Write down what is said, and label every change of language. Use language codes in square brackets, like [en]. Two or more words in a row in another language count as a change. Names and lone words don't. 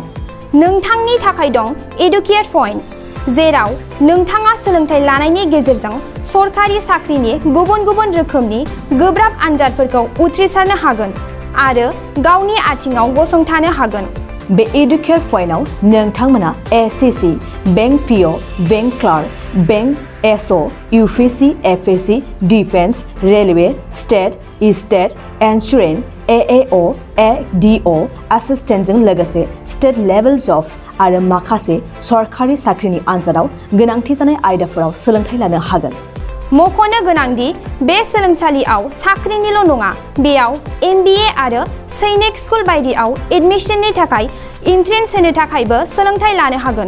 [brx] नोंथांनि थाखाय दं एडुकेट पॉइंट, जेराव नोंथाङा सोलोंथाइ लानायनि गेजेरजों सरखारि साख्रिनि गुबुन गुबुन रोखोमनि गोब्राब आनजादफोरखौ उथ्रिसारनो हागोन आरो गावनि आथिङाव गसंथानो हागोन। बे एडुकेट पॉइन्टआव नोंथांमोना एसएससी, बैंक पीओ, बैंक क्लार्क, बैंक एसओ, यूपीएससी, एफएससी, डिफेन्स, रेलवे, स्टेट, स्टेट, इन्सुरेन्स, एएओ, एडीओ, एसिस्टेन्टजों लोगोसे [en] state level job [brx] आरो माखासे सरखारि साख्रिनि आनजादाव गोनांथि जानाय आयदाफोराव सोलोंथाइ लानो हागोन। मख'नो गोनांदि बे सोलोंसालियाव साख्रिनिल' नङा, बेयाव एमबिए आरो सैनिक स्कुल बायदियाव एडमिशननि थाखाय एन्ट्रेन्स होनो थाखायबो सोलोंथाइ लानो हागोन।